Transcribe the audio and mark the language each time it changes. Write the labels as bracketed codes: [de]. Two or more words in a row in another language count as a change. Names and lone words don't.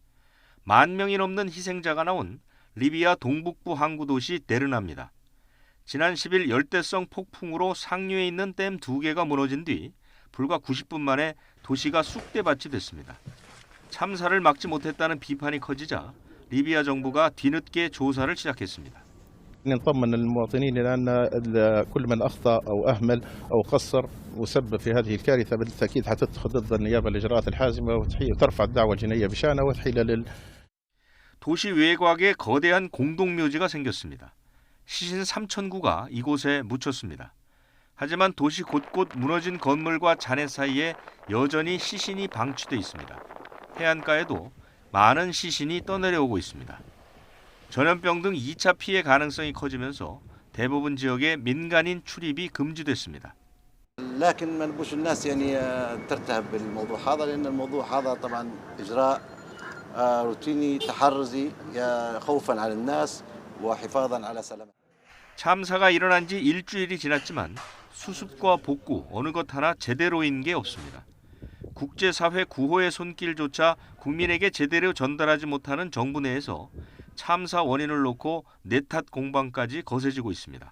[ko] 10,000명이 넘는 희생자가 나온 리비아 동북부 항구 도시 데르나입니다. 지난 10일 열대성 폭풍으로 상류에 있는 댐 2개가 무너진 뒤 불과 90분 만에 도시가 쑥대밭이 됐습니다. 참사를 막지 못했다는 비판이 커지자 리비아 정부가 뒤늦게 조사를 시작했습니다. [ar] نطمن المواطنين إلى أن كل من أخطأ أو أهمل أو قصر وسبب في هذه الكارثة بالتأكيد حتتخذ ضد النيابة الإجراءات الحازمة وترفع الدعوة الجنائية بشأنه وتحيل [ko] 도시 외곽에 거대한 공동묘지가 생겼습니다. 시신 3,000구가 이곳에 묻혔습니다. 하지만 도시 곳곳 무너진 건물과 잔해 사이에 여전히 시신이 방치돼 있습니다. 해안가에도 많은 시신이 떠내려오고 있습니다. 전염병 등 2차 피해 가능성이 커지면서 대부분 지역에 민간인 출입이 금지됐습니다. [ar] لكن ما نبوش الناس يعني ترتهب بالموضوع هذا لأن الموضوع هذا طبعا إجراء روتيني تحرزي خوفا على الناس وحفاظا على سلامة. [ko] 참사가 일어난 지 일주일이 지났지만 수습과 복구 어느 것 하나 제대로인 게 없습니다. 국제사회 구호의 손길조차 국민에게 제대로 전달하지 못하는 정부 내에서 참사 원인을 놓고 내탓 공방까지 거세지고 있습니다.